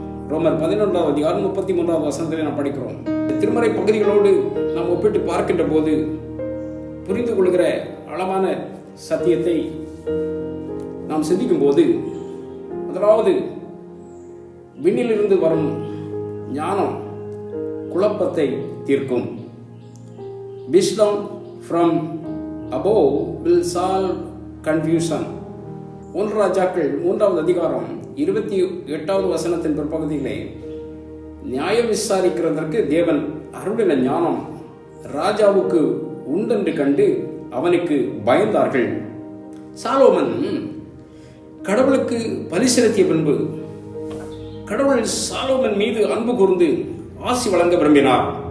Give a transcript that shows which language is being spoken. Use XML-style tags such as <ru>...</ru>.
<ta>ரோமர் 11வது அதிகாரம் 33வது வசனத்தில் நாம் படிக்கிறோம். திருமறை பகுதிகளோடு நாம் ஒப்பிட்டு பார்க்கின்ற போது புரிந்து கொள்கிற ஆழமான சத்தியத்தை நாம் சிந்திக்கும் போது, முதலாவது விண்ணிலிருந்து வரும் ஞானம் குழப்பத்தை தீர்க்கும்.</ta> <en>Wisdom from above will solve confusion.</en> <ta>1 ராஜாக்கள் 3வது அதிகாரம் 28வது வசனத்தின் பிற்பகுதியிலே, நியாயம் விசாரிக்கிறதற்கு தேவன் அருளின ஞானம் ராஜாவுக்கு உண்டென்று கண்டு அவனுக்கு பயந்தார்கள். சாலோமன் கடவுளுக்கு பலி செலுத்திய பின்பு கடவுள் சாலோமன் மீது அன்பு கூர்ந்து ஆசி வழங்க விரும்பினார்.</ta>